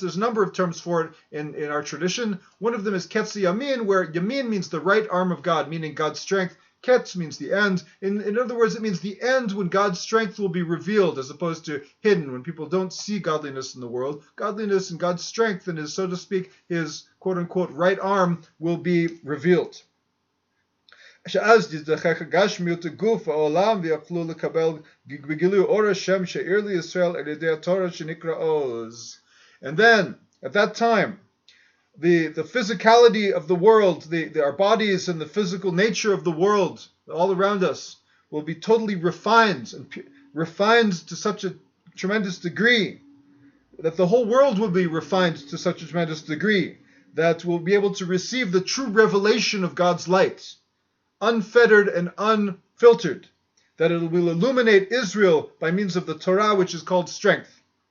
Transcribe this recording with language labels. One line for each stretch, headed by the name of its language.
English: There's a number of terms for it in our tradition. One of them is Ketz Yamin, where Yamin means the right arm of God, meaning God's strength. Ketz means the end. In other words, it means the end when God's strength will be revealed, as opposed to hidden, when people don't see godliness in the world. Godliness and God's strength and his, so to speak, his quote-unquote right arm will be revealed.
Hebrew: שאז תזדחך הגשמיות הגוף העולם ויוכלו לקבל בגילוי אור השם שאיר לישראל על ידי התורה שנקרא עוז.
English: And then, at that time, the physicality of the world, our bodies and the physical nature of the world all around us will be totally refined to such a tremendous degree that the whole world will be refined to such a tremendous degree that we'll be able to receive the true revelation of God's light, unfettered and unfiltered, that it will illuminate Israel by means of the Torah, which is called strength.